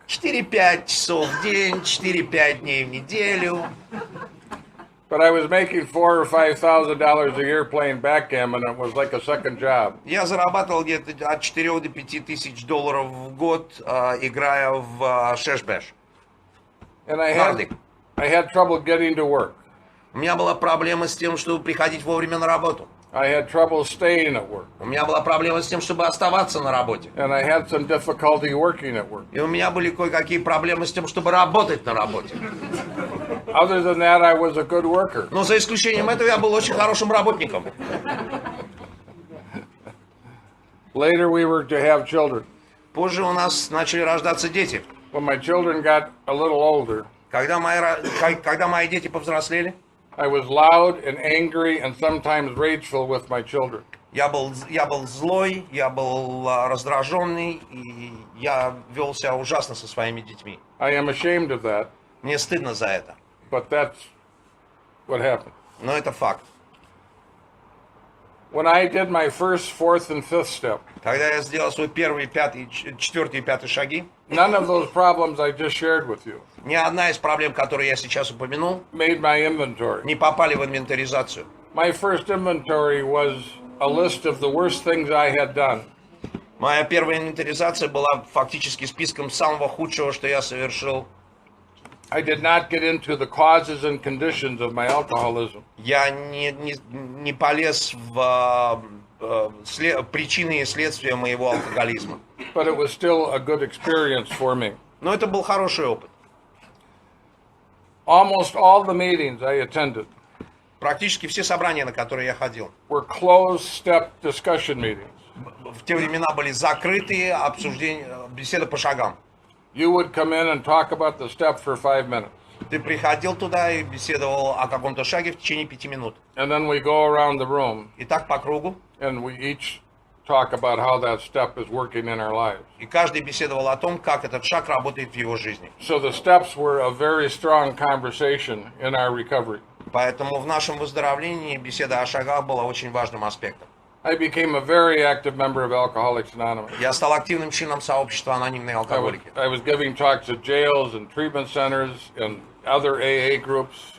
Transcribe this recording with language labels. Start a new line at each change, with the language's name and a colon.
Russian: 4-5 часов в день, 4-5 дней в неделю.
English: But I was making $4,000 or $5,000 a year playing backgammon. It was like a second job.
Russian: Я зарабатывал где-то от 4 до 5 тысяч долларов в год, играя в шешбэш.
English: And I Hardly. had trouble getting to work.
Russian: У меня была проблема с тем, чтобы приходить вовремя на работу.
English: I had trouble staying at work.
Russian: У меня была проблема с тем, чтобы оставаться на работе.
English: And I had some difficulty working at work.
Russian: И у меня были кое-какие проблемы с тем, чтобы работать на работе.
English: Other than that, I was a good worker.
Russian: Но за исключением этого я был очень хорошим работником.
English: Later, we were to have children.
Russian: Позже у нас начали рождаться дети.
English: When my children got a little older,
Russian: Когда мои дети повзрослели,
English: I was loud and angry and sometimes rageful with my children.
Russian: я был злой, я был раздраженный, и я вел себя ужасно со своими детьми.
English: I am ashamed of that,
Russian: Мне стыдно за это,
English: but that's what happened.
Russian: но это факт.
English: When I did my first, fourth, and fifth step,
Russian: Когда я сделал свой первый, пятый, четвертый и пятый шаги,
English: none of those problems I just shared with you
Russian: ни одна из проблем, которые я сейчас упомянул,
English: made my inventory.
Russian: не попали в инвентаризацию.
English: My first inventory was a list of the worst things I had done.
Russian: Моя первая инвентаризация была фактически списком самого худшего, что я совершил.
English: I did not get into the causes and conditions of my alcoholism.
Russian: Я не полез в причины и следствия моего алкоголизма.
English: But it was still a good experience for me.
Russian: Но это был хороший опыт.
English: Almost all the meetings I attended
Russian: Практически все собрания, на которые я ходил,
English: were closed step discussion meetings.
Russian: в те времена были закрытые обсуждения, беседы по шагам.
English: You would come in and talk about the step for 5 minutes.
Russian: Ты приходил туда и беседовал о каком-то шаге в течение 5 минут.
English: And then we go around the room
Russian: И так по кругу.
English: and we each talk about how that step is working in our lives.
Russian: И каждый беседовал о том, как этот шаг работает в его жизни.
English: So the steps were a very strong conversation in our recovery.
Russian: Поэтому в нашем выздоровлении беседа о шагах была очень важным аспектом.
English: I became a very active member of Alcoholics Anonymous.
Russian: Я стал активным членом сообщества анонимные алкоголики.
English: I was giving talks at jails and treatment centers and other AA groups.